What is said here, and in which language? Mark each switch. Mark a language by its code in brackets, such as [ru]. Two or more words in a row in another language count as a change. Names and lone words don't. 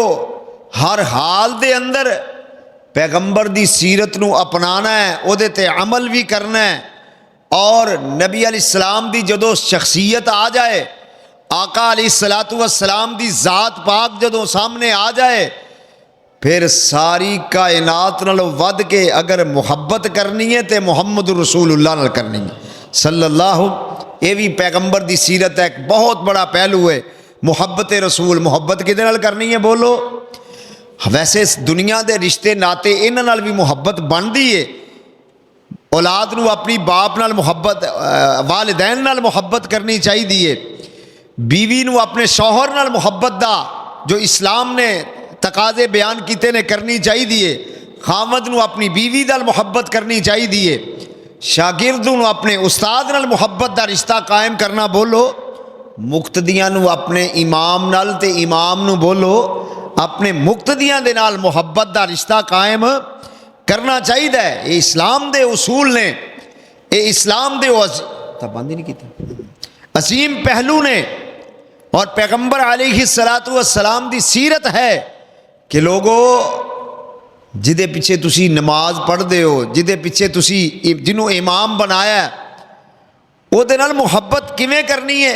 [pa] ہر حال دے اندر پیغمبر دی سیرت نو اپنانا ہے، او دے تے عمل بھی کرنا ہے، اور نبی [ar] علیہ السلام [pa] دی جدو شخصیت آ جائے، آقا [ar] علیہ السلام [pa] دی ذات پاک جدو سامنے آ جائے، پھر ساری کائنات نالوں ود کے اگر محبت کرنی ہے تے محمد رسول اللہ نال کرنی ہے [ar] صلی اللہ۔ [pa] یہ بھی پیغمبر دی سیرت ہے، ایک بہت بڑا پہلو ہے محبت رسول۔ محبت کدے نال کرنی ہے بولو؟ ویسے اس دنیا دے رشتے ناتے انہاں نال بھی محبت بندی ہے، اولاد نو اپنی باپ نال محبت، والدین نال محبت کرنی چاہیے، بیوی نو اپنے شوہر نال محبت دا جو اسلام نے تقاضے بیان کیتے نے کرنی چاہیے، خاوند نو اپنی بیوی نال محبت کرنی چاہیے، شاگرد نو اپنے استاد نال محبت دا رشتہ قائم کرنا بولو، مقتدیاں نو اپنے امام نال تے امام نو بولو اپنے مقتدیاں دے نال محبت دا رشتہ قائم کرنا چاہیے۔ یہ اسلام دے اصول نے، یہ اسلام دے عظیم پہلو نے، اور پیغمبر [ar] علیہ السلام [pa] دی سیرت ہے کہ لوگو جدے پیچھے تسی نماز پڑھ دے ہو، جدے پیچھے تسی جنہوں امام بنایا ہے، وہ دے نال محبت کیویں کرنی ہے؟